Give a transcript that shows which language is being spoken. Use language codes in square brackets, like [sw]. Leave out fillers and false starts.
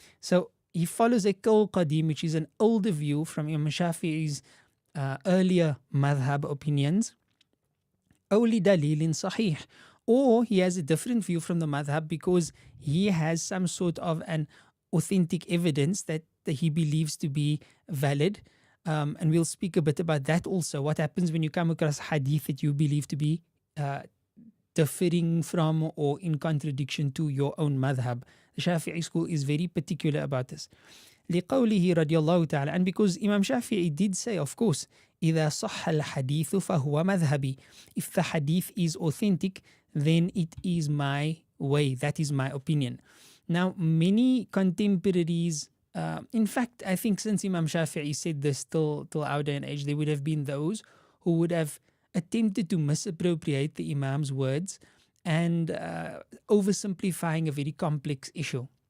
[en] So he follows a qawl qadim, which is an older view from Imam Shafi'i's earlier madhab opinions, [ar] أو لدليل صحيح, [en] or he has a different view from the madhab because he has some sort of an authentic evidence that he believes to be valid. And we'll speak a bit about that also. What happens when you come across hadith that you believe to be differing from or in contradiction to your own madhab? The Shafi'i school is very particular about this. [ar] لقوله رضي الله تعالى, [en] and because Imam Shafi'i did say, of course, [ar] إذا صح الحديث فهو مذهبي. [en] If the hadith is authentic, then it is my way, that is my opinion. Now, many contemporaries, in fact, I think since Imam Shafi'i said this till our day and age, there would have been those who would have attempted to misappropriate the Imam's words and oversimplifying a very complex issue.